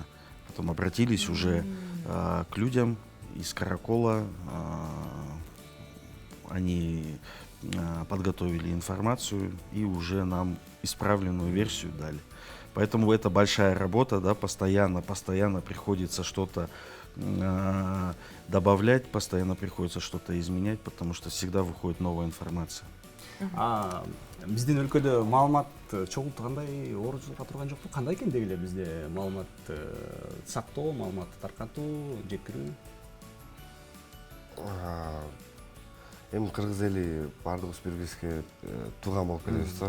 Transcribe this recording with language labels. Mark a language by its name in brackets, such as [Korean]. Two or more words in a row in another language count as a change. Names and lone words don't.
[Russian] Потом обратились уже к людям из Каракола, они подготовили информацию и уже нам исправленную версию дали. Поэтому это большая работа, да, постоянно приходится что-то добавлять, постоянно приходится что-то изменять, потому что всегда выходит новая информация. [Kyrgyz] Биздин өлкөдө маалымат чогулту кандай оорчулукка турган жокпу? Кандай экен деги эле бизде маалымат сактоо, маалыматты таркатуу, жеткирүү? Эми кыргыз эли баардыгыбыз бири бирибизге тууган болуп келебиз да.